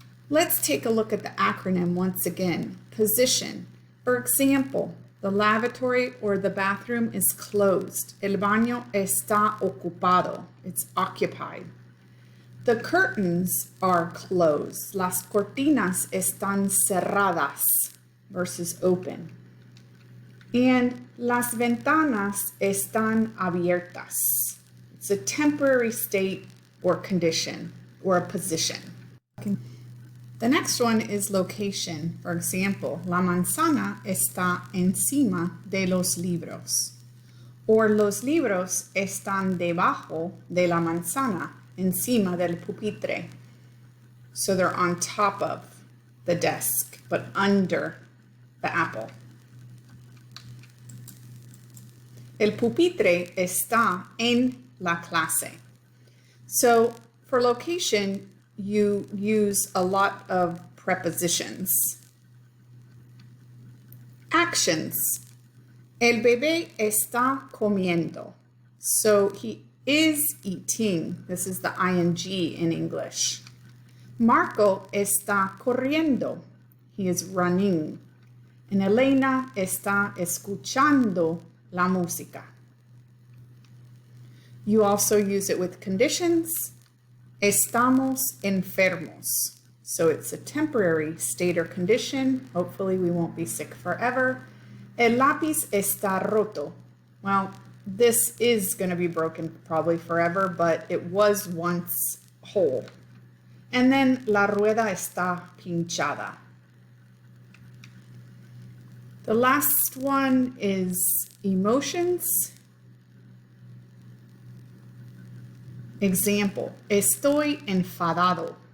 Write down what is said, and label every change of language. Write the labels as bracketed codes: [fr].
[en] Let's take a look at the acronym once again. Position. For example, the lavatory or the bathroom is closed. [es] El baño está ocupado. [en] It's occupied. The curtains are closed. [es] Las cortinas están cerradas versus open. And las ventanas están abiertas. [en] It's a temporary state or condition or a position. The next one is location. For example, [es] la manzana está encima de los libros. Or los libros están debajo de la manzana, encima del pupitre. [en] So they're on top of the desk, but under the apple. [es] El pupitre está en la clase. [en] So for location, you use a lot of prepositions. [es] Actions. El bebé está comiendo. [en] So he is eating. This is the ing in English. [es] Marco está corriendo. [en] He is running. [es] And Elena está escuchando la música. [en] You also use it with conditions. [es] Estamos enfermos. [en] So it's a temporary state or condition. Hopefully we won't be sick forever. [es] El lápiz está roto. [en] Well, this is going to be broken probably forever, but it was once whole. [es] And then la rueda está pinchada. [en] The last one is emotions. [es] Example, estoy enfadado.